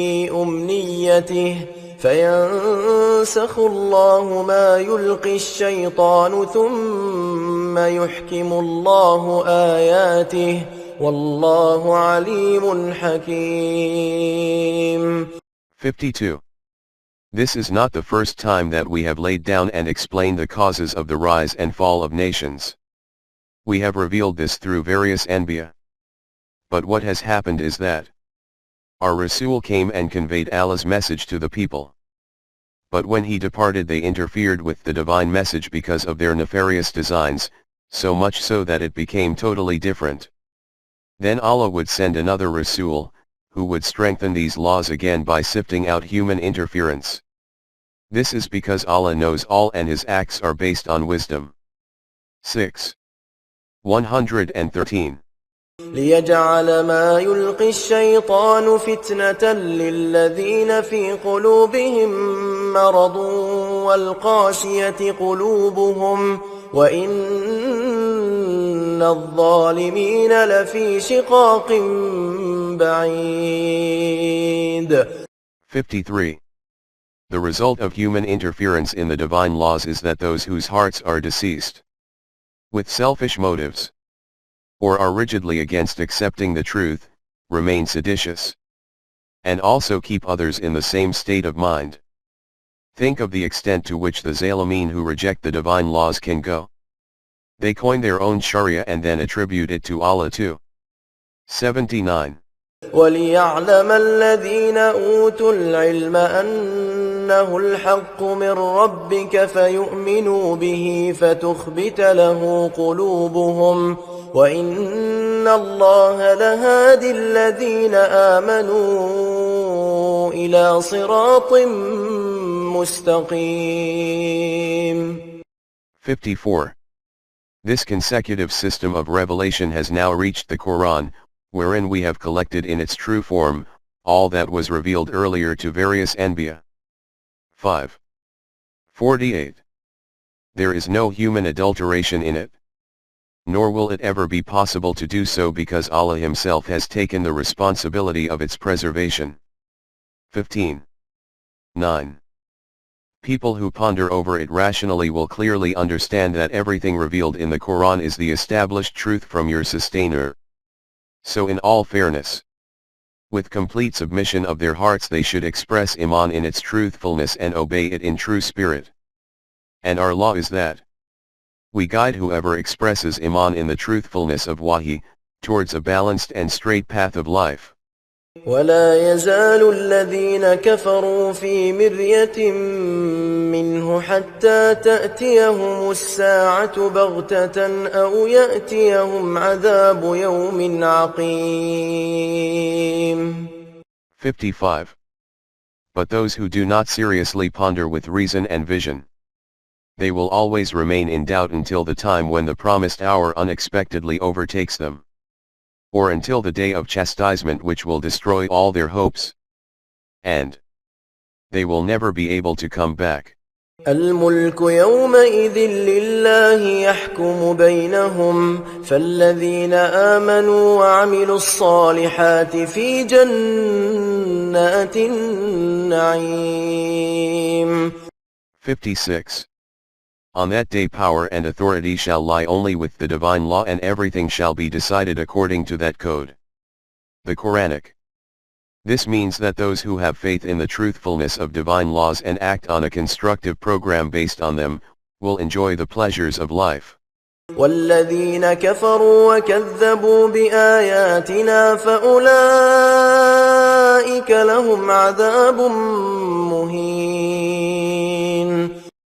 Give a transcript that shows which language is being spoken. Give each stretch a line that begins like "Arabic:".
Arabic: أمنيته فينسخ الله ما يلقي الشيطان ثم يحكم الله آياته والله عليم حكيم.
English: 52. This is not the first time that we have laid down and explained the causes of the rise and fall of nations. We have revealed this through various Anbiya. But what has happened is that our Rasul came and conveyed Allah's message to the people. But when he departed they interfered with the divine message because of their nefarious designs, so much so that it became totally different. Then Allah would send another Rasul, who would strengthen these laws again by sifting out human interference. This is because Allah knows all and His acts are based on wisdom. 6. 113.
Arabic: ليجعل ما يلقي الشيطان فتنة للذين في قلوبهم مرض والقاسية قلوبهم وإن الظالمين لفي شقاق بعيد.
English: 53. The result of human interference in the divine laws is that those whose hearts are deceased with selfish motives, or are rigidly against accepting the truth, remain seditious, and also keep others in the same state of mind. Think of the extent to which the Zalimin who reject the divine laws can go. They coin their own Sharia and then attribute it to Allah too. 79.
Arabic: وليعلم الذين أوتوا العلم أنه الحق من ربك فيؤمنوا به فتخبت له قلوبهم وإن الله لهادي الذين آمنوا إلى صراط مستقيم.
English: 54. This consecutive system of revelation has now reached the Quran, wherein we have collected in its true form, all that was revealed earlier to various Anbiya. 5. 48. There is no human adulteration in it, nor will it ever be possible to do so because Allah Himself has taken the responsibility of its preservation. 15. 9. People who ponder over it rationally will clearly understand that everything revealed in the Quran is the established truth from your sustainer. So in all fairness, with complete submission of their hearts they should express Iman in its truthfulness and obey it in true spirit. And our law is that We guide whoever expresses iman in the truthfulness of wahi, towards a balanced and straight path of life.
Arabic: ولا يزال الذين كفروا في مرية منه حتى تأتيهم الساعة بغتة أو يأتيهم عذاب يوم عقيم.
English: 55. But those who do not seriously ponder with reason and vision, they will always remain in doubt until the time when the promised hour unexpectedly overtakes them, or until the day of chastisement which will destroy all their hopes, and they will never be able to come back.
Arabic: الملك يومئذ لله يحكم بينهم فالذين آمنوا وعملوا الصالحات في جنات النعيم.
English: 56. On that day power and authority shall lie only with the divine law, and everything shall be decided according to that code. The Quranic. This means that those who have faith in the truthfulness of divine laws and act on a constructive program based on them, will enjoy the pleasures of life.
Arabic: والذين كفروا وكذبوا بآياتنا فأولئك لهم عذاب مهين.